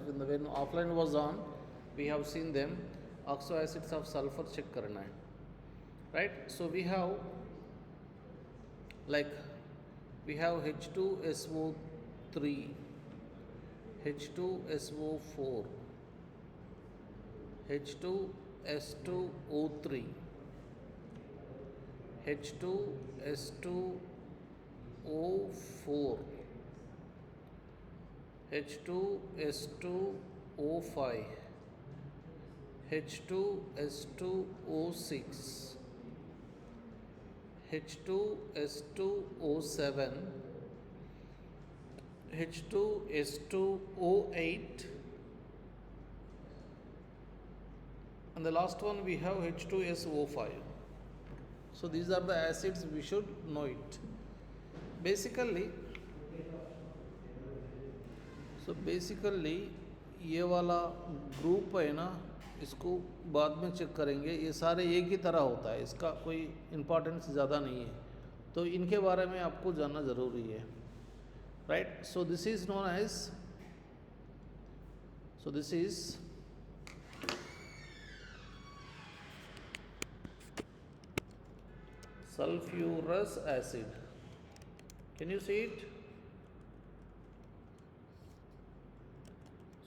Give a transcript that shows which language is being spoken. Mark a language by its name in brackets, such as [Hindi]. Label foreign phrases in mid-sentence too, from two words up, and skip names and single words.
[English] When offline was on, we have seen them. Oxo acids of sulfur [Hindi] चेक करना है, [English] right? So we have H2SO3, H2SO4, H2S2O3, H2S2O4, H2S2O5, H2S2O6, H2S2O7, H2S2O8, and the last one we have H2SO5. So these are the acids, we should know it. [Hindi] Basically ये वाला ग्रुप है ना, इसको बाद में चेक करेंगे. ये सारे एक ही तरह होता है, इसका कोई इम्पोर्टेंस ज़्यादा नहीं है, तो इनके बारे में आपको जानना ज़रूरी है, राइट? [English] so this is known as, so this is sulfurous acid. Can you see it?